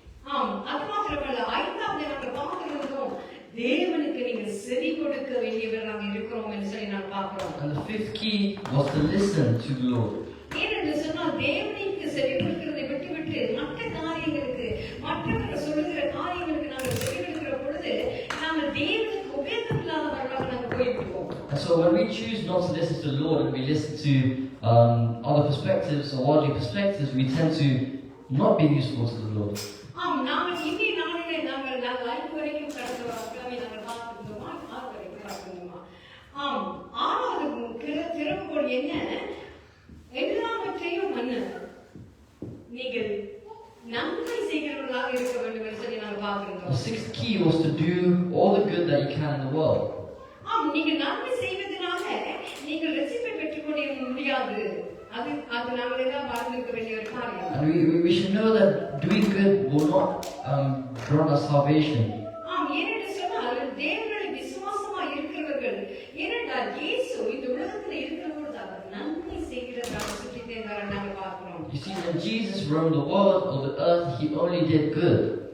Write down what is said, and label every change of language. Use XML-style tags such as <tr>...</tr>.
<ta>ஆம், அது மாத்திரமல்ல, ஐந்தாவது நாங்கள் பார்த்திருந்தோம், தேவனுக்கு நீங்கள் செவி கொடுக்க வேண்டியவர்களாக இருக்கிறோம் என்று சொல்லி நான் பார்க்கிறோம்.</ta> <en>And the fifth key was to listen to the Lord.</en> <ta>ஏனென்று சொன்னால் தேவனுக்கு செவி கொடுக்கிறதை விட்டுவிட்டு மற்ற காரியங்களுக்கு, மற்றவர்கள் சொல்லுகிற காரியங்களுக்கு நாங்கள் செவி கொடுக்கிற பொழுது நாங்கள் தேவனுக்கு உபயோகம் இல்லாதவர்களாக நாங்கள் போய்விடுவோம்.</ta> <en>And so when we choose not to listen to the Lord and we listen to other perspectives or worldly perspectives, we tend to not be useful to the Lord.</en> <ta>ஆம், நாங்கள் இன்றைய நாளிலே நாங்கள் 5 வரைக்கும் கடந்த கிழமை நாங்கள் பார்த்திருந்தோமா, 6 வரைக்கும் பார்த்திருந்தோமா? ஆம், 6வது திறவுகோல் என்ன? எல்லாவற்றையும் நீங்கள் நன்மை செய்கிறவர்களாக இருக்க வேண்டும் என்று சொல்லி நாங்கள்</ta> <en>The</en> <ta>பார்த்திருந்தோம்.</ta> <en>sixth key was to do all the good that you can in the world.</en> <ta>ஆம், நீங்கள் நன்மை செய்வதனால நீங்கள் ரட்சிப்பை பெற்றுக்கொள்ள முடியாது. அது நாங்கள் எல்லாம் மறந்திருக்க வேண்டிய ஒரு காரியம்.</ta> <en>And we should know that doing good will not grant us salvation.</en> <ta>ஆம், ஏனென்று சொன்னால் தேவனுடைய விசுவாசமா இருக்கிறவர்கள், ஏனென்றால் இயேசு இந்த உலகத்தில் இருக்கிற பொழுது அவர் நன்மை செய்கிறதாக சுற்றித்தே நாங்கள் பார்க்கிறோம்.</ta> <en>You see, when Jesus roamed the world or the earth, he only did good.</en>